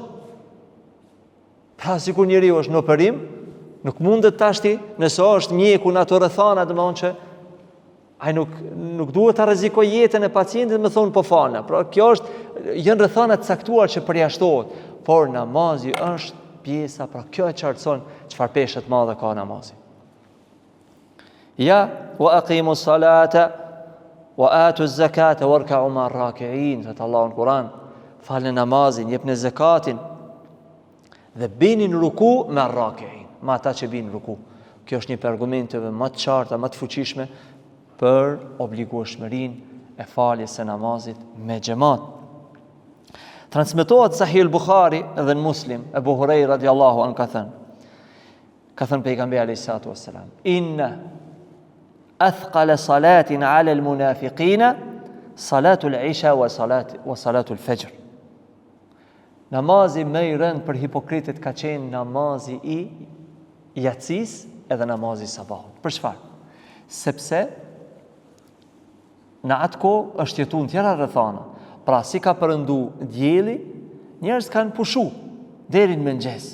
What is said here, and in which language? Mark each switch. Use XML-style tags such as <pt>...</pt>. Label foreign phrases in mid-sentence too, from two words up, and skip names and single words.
<sq>Pra sikur njeriu është në operim, nuk mundet tashti, nëse është mjeku në ato rrethana, domethënë që ai nuk duhet ta rrezikojë jetën e pacientit me thonë po falna. Pra kjo janë rrethana të caktuar që përjashtohet, por namazi është pjesa, pra kjo e qartëson çfarë peshë të madhe ka namazi. Ja,</sq> <ar>وأقيموا الصلاة وآتوا الزكاة واركعوا مع الراكعين,</ar> <sq>thot Allahu në Kur'an, falni namazin, jepni zakatin dhe bini në ruku me raki'in, me ata që binë në ruku. Kjo është një për argumenteve më të qarta, më të fuqishme për obligueshmërinë e faljes së namazit me xhamat. Transmetohet Sahih al-Bukhari dhe në Muslim, Ebu Hurajra</sq> <ar>رضي الله عنه</ar> <sq>ka thënë pejgamberi</sq> <ar>عليه الصلاة والسلام إن أثقل الصلاة على المنافقين صلاة العشاء وصلاة الفجر.</ar> <sq>Namazi më i rënd për hipokritët ka qenë namazi i yatsis edhe namazi i sabahut. Për çfarë? Sepse në atë kohë është jetu në tjera rrethana. Pra si ka përëndu djeli, njerëz kanë pushu deri në mëngjes.</sq>